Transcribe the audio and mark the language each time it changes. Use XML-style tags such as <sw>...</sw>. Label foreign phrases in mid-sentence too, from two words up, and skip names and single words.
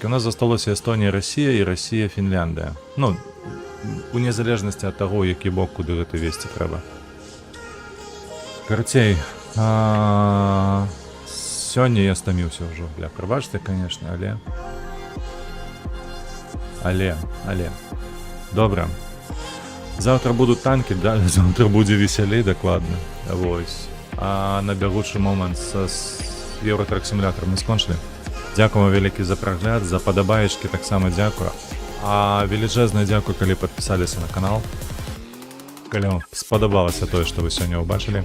<be>У нас засталося Эстонія, Расія і Расія, Фінляндыя. Ну, у незалежнасці ад таго, які бок, куды гэта весці трэба. Карацей, сёння я стаміўся ўжо, бля, прабачце, канешне, але. Добра.</be> <ru>Завтра будут танки, да,</ru> <be>завтра будзе весялей, дакладна. Вось. А на бягучы момант з Еўратрак-сімулятарам мы скончылі. Дзякуем вялікі за прагляд, за падабаечкі таксама дзякую. А велічэзнае дзякую, калі падпісаліся на канал. Калі вам спадабалася тое, што вы сёння ўбачылі.</be>